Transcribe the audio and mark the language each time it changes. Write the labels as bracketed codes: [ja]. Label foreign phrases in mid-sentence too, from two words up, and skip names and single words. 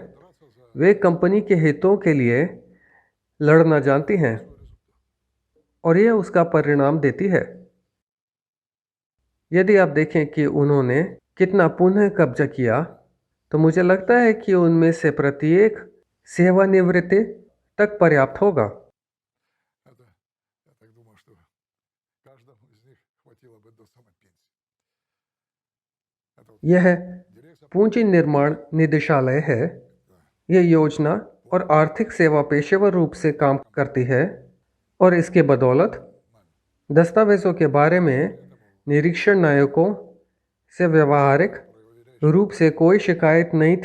[hi] वे कंपनी के हितों के लिए लड़ना जानती हैं और यह उसका परिणाम देती है। यदि आप देखें कि उन्होंने कितना पुनः कब्जा किया, तो मुझे लगता है कि उनमें से प्रत्येक सेवानिवृत्ति तक पर्याप्त होगा। [ru] это, я так думаю, что каждому из них хватило бы до самой пенсии. Это вот [hi] यह [ru] дирекция [hi] पूंजी निर्माण निदेशालय है। यह योजना और आर्थिक सेवा पेशेवर रूप से काम करती है और इसके बदौलत दस्तावेज़ों के बारे में निरीक्षण नायकों से व्यावहारिक रूप से कोई शिकायत नहीं थी।